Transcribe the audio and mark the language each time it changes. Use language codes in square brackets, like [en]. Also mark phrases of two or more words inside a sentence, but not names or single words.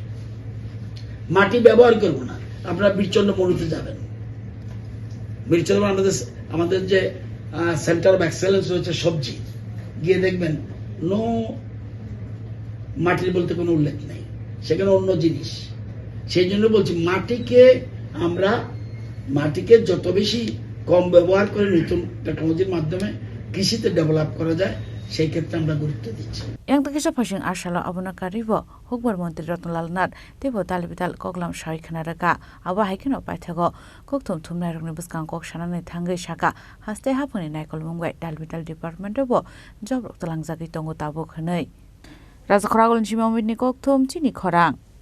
[bn] আপনারা বীরচন্দ্র মরুতে যাবেন বীরচন্দ্র আমাদের যে [en] center of excellence [bn] রয়েছে সবজি গিয়ে দেখবেন নো মাটির বলতে কোনো উল্লেখ নেই সেখানে অন্য জিনিস সেই জন্য বলছি মাটিকে যত বেশি কম ব্যবহার করে নতুন টেকনোলজির মাধ্যমে কৃষিতে ডেভেলপ করা যায় সেই ক্ষেত্রে আমরা গুরুত্ব দিচ্ছি [trp] yang takisa phasing arsalo abuna karibo hukbar mantri Rotnlal Nath tebo dalbital koklam shai khanaraga aba haikino paithago kokthum thumnai rokni buskang kok shanani thangai shaka haste hapuni naikol mungbai dalbital department bo job rok talangjagi tongo tabo khanai Raja Khoragol Chimamidni kokthum chini khorang